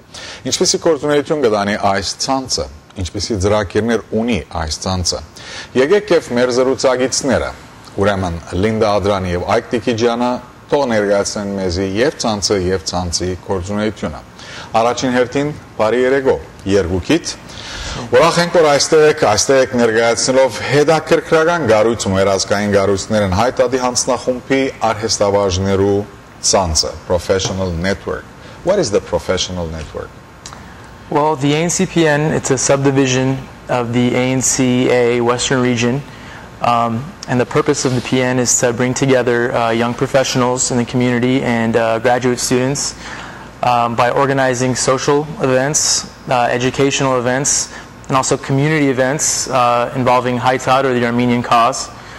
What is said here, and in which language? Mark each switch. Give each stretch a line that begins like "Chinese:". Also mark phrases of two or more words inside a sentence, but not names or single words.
Armenian: Ինչպիսի գործունեություն կդանի այս ցանցը, ինչպիսի ծրագիրներ ունի այս ցանցը։ Եկեք եւ մեր զրուցակիցները, ուրեմն Լինդա Ադրանի եւ Այգ Տիկիջյանը թող ներկայացնեն մեզի եւ ցանցի գործունեությունը։ Առաջին հերթին բարի երեկո երկուքիդ։ Ուրախ ենք, որ այստեղ ներկայացնելով հետաքրքրական գառույց ու երազգային գառույցներ են հայտարարի հանձնախումբի արհեստավարժներու ցանցը,
English: Professional Network. What is the Professional Network? Well, the ANCPN, it's a subdivision of the ANCA Western Region. And the purpose of the PN is to bring together young professionals in the community and graduate students by organizing social events, educational events, and also community events involving Haitad or the Armenian cause.